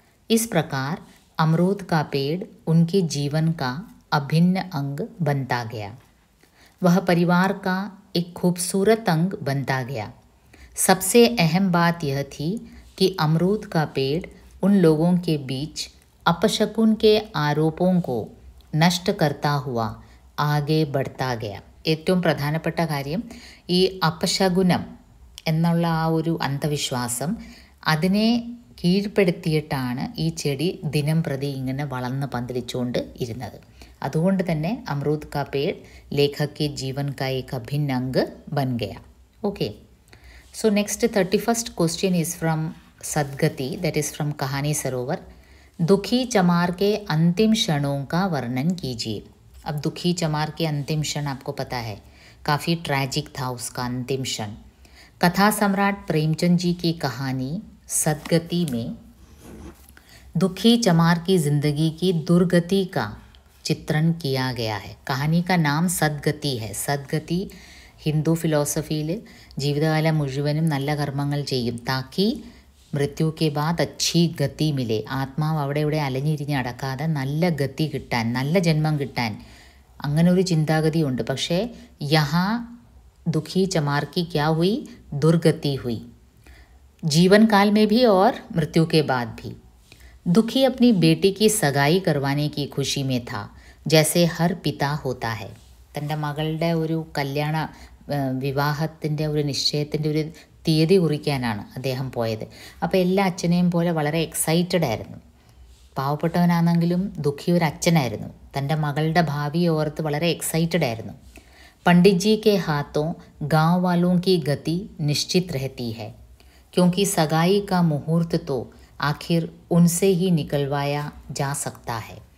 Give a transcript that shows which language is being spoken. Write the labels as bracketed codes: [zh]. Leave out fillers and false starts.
[hi] Is പ്രകാർ അമറൂദ് കാ പേട് ഉൻകെ ജീവൻ കാ अभिन्न अंग बनता गया. वह परिवार का एक खूबसूरत अंग बनता गया. सबसे अहम बात यह थी कि अमरूद का पेड़ उन लोगों के बीच अपशकुन के आरोपों को नष्ट करता हुआ आगे बढ़ता गया. [ml] ഏറ്റവും പ്രധാനപ്പെട്ട കാര്യം ഈ അപശകുനം എന്നുള്ള ആ ഒരു അന്ധവിശ്വാസം, അതിനെ കീഴ്പ്പെടുത്തിയിട്ടാണ് ഈ ചെടി ദിനം പ്രതി ഇങ്ങനെ വളർന്ന് പന്തലിച്ചുകൊണ്ട് ഇരുന്നത്. അതുകൊണ്ട് തന്നെ [hi] അമറൂദ് കാ പേട് ലേഖക് के जीवन का एक अभिन्न अंग बन गया. [en] Okay, so next 31st question is from Sadgati, that is from Kahani Sarovar. [hi] दुखी चमार के अंतिम क्षणों का वर्णन कीजिए. अब दुखी चमार के अंतिम क्षण आपको पता है, काफ़ी ट्रैजिक था उसका अंतिम क्षण. कथा सम्राट प्रेमचंद जी की कहानी सदगति में दुखी चमार की ज़िंदगी की दुर्गति का चित्रण किया गया है. कहानी का नाम सद्गति है. [ml] സദ്ഗതി ഹിന്ദു ഫിലോസഫിയിൽ ജീവിതകാലം മുഴുവനും നല്ല കർമ്മങ്ങൾ ചെയ്യും, താക്കി [hi] മൃത്യു കെ ബാദ് അച്ഛി ഗതി മിലെ, [ml] ആത്മാവ് അവിടെ ഇവിടെ അലഞ്ഞിരിഞ്ഞ് അടക്കാതെ നല്ല ഗതി കിട്ടാൻ, നല്ല ജന്മം കിട്ടാൻ, അങ്ങനെ ഒരു ചിന്താഗതിയുണ്ട്. [hi] പക്ഷേ യഹാ ദുഃഖി ചമാർ की क्या हुई, दुर्गति हुई, जीवन काल में भी और मृत्यु के बाद भी. दुखी अपनी बेटी की सगाई करवाने की खुशी में था, जैसे हर पिता होता है. [ml] തൻ്റെ മകളുടെ ഒരു കല്യാണ വിവാഹത്തിൻ്റെ ഒരു നിശ്ചയത്തിൻ്റെ ഒരു തീയതി കുറിക്കാനാണ് അദ്ദേഹം പോയത്. അപ്പോൾ എല്ലാ അച്ഛനെയും പോലെ വളരെ എക്സൈറ്റഡ് ആയിരുന്നു. പാവപ്പെട്ടവനാണെങ്കിലും ദുഃഖി ഒരു അച്ഛനായിരുന്നു. തൻ്റെ മകളുടെ ഭാവിയെ ഓർത്ത് വളരെ എക്സൈറ്റഡ് ആയിരുന്നു. [hi] पंडित जी के हाथों गांव वालों की गति निश्चित रहती है, क्योंकि सगाई का मुहूर्त तो आखिर उनसे ही निकलवाया जा सकता है.